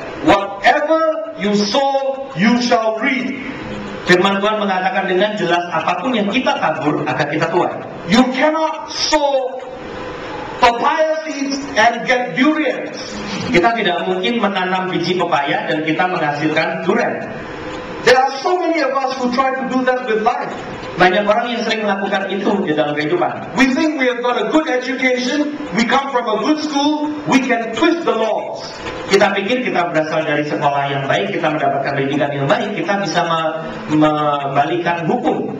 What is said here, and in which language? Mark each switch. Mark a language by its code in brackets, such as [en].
[en] Whatever you sow, you shall reap. [id] Firman Tuhan mengatakan dengan jelas apapun yang kita tabur akan kita tuai. [en] You cannot sow papaya seeds and get durians. [id] Kita tidak mungkin menanam biji pepaya dan kita menghasilkan durian. [en] There are so many of us who try to do that with life. [id] Banyak orang yang sering melakukan itu di dalam kehidupan. [en] We think we have got a good education, we come from a good school, we can twist the laws. [id] Kita pikir kita berasal dari sekolah yang baik, kita mendapatkan pendidikan yang baik, kita bisa membalikan hukum.